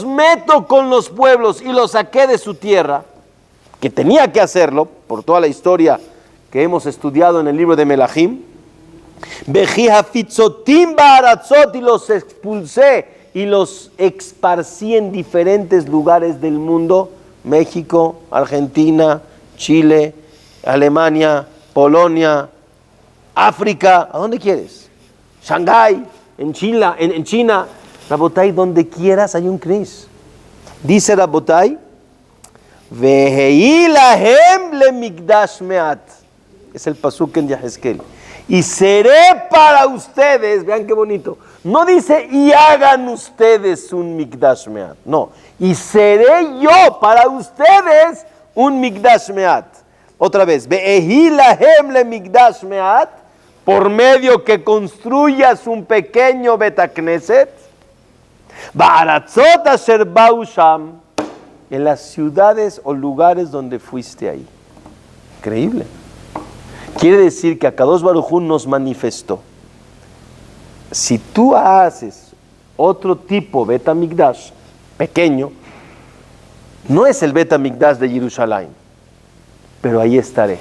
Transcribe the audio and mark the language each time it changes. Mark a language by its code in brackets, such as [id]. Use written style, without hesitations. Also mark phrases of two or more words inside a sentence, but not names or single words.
[es] meto con los pueblos y los saqué de su tierra, que tenía que hacerlo, por toda la historia que hemos estudiado en el libro de Melahim, [he] והפיצותים בארצות, [es] y los expulsé y los esparcí en diferentes lugares del mundo, México, Argentina, Chile, Alemania, Polonia, África, ¿a dónde quieres? Shanghái, en China, Rabotai, donde quieras hay un Knis. Dice Rabotai, [he] ואהי להם למקדש מעט, [es] es el pasuk en Yehezkel, y seré para ustedes, vean qué bonito, No dice, y hagan ustedes un [he] מקדש מעט. [es] No, y seré yo para ustedes un [he] מקדש מעט. [es] Otra vez, [he] ואהי להם למקדש מעט, [es] por medio que construyas un pequeño Betacneset, [he] בארצות אשר באו שם, [es] en las ciudades o lugares donde fuiste ahí. Increíble. Quiere decir que [he] הקדוש ברוך הוא [es] nos manifestó. Si tú haces otro tipo [he] בית המקדש [es] pequeño, no es el [he] בית המקדש [es] de Jerusalén, pero ahí estaré.